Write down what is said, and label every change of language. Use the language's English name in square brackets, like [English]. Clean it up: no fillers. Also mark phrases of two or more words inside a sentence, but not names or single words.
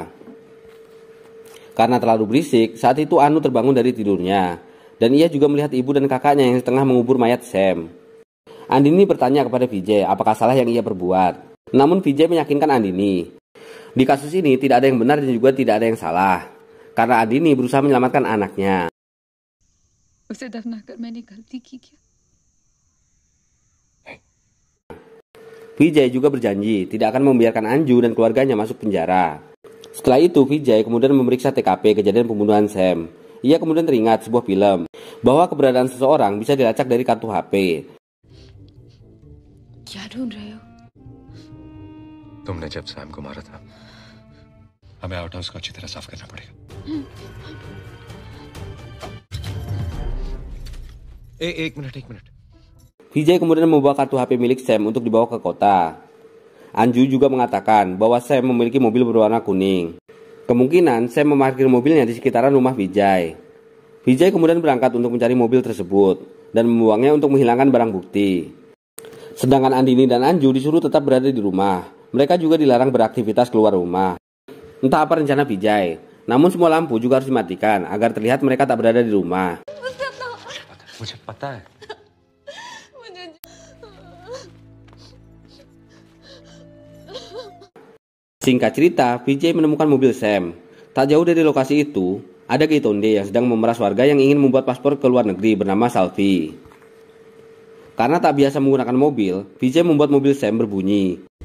[Indonesian] Karena terlalu berisik, saat itu Anu terbangun dari tidurnya. Dan ia juga melihat ibu dan kakaknya yang tengah mengubur mayat Sam. Andini bertanya kepada Vijay apakah salah yang ia perbuat. Namun Vijay meyakinkan Andini. Di kasus ini tidak ada yang benar dan juga tidak ada yang salah. Karena Andini berusaha menyelamatkan anaknya. [Hindi] उसे दफनाकर मैंने गलती की क्या? [Indonesian] Vijay juga berjanji tidak akan membiarkan Anju dan keluarganya masuk penjara. Setelah itu, Vijay kemudian memeriksa TKP kejadian pembunuhan Sam. Ia kemudian teringat sebuah film bahwa keberadaan seseorang bisa dilacak dari kartu HP. [Hindi] क्या ढूंढ रहे हो? तुमने जब सैम को मारा था, हमें [English] out house [Hindi] को अच्छी तरह साफ करना पड़ेगा। एक मिनट। [Indonesian] Vijay kemudian membawa kartu HP milik Sam untuk dibawa ke kota. Anju juga mengatakan bahwa Sam memiliki mobil berwarna kuning. Kemungkinan Sam memarkir mobilnya di sekitaran rumah Vijay. Vijay kemudian berangkat untuk mencari mobil tersebut dan membuangnya untuk menghilangkan barang bukti. Sedangkan Andini dan Anju disuruh tetap berada di rumah. Mereka juga dilarang beraktivitas keluar rumah. Entah apa rencana Vijay, namun semua lampu juga harus dimatikan agar terlihat mereka tak berada di rumah. [Hindi] मुझे पता है। [Indonesian] Singkat cerita, Vijay menemukan mobil Sam. Tak jauh dari lokasi itu, ada Gaitonde yang sedang memeras warga yang ingin membuat paspor ke luar negeri bernama Salvi. Karena tak biasa menggunakan mobil, Vijay membuat mobil Sam berbunyi.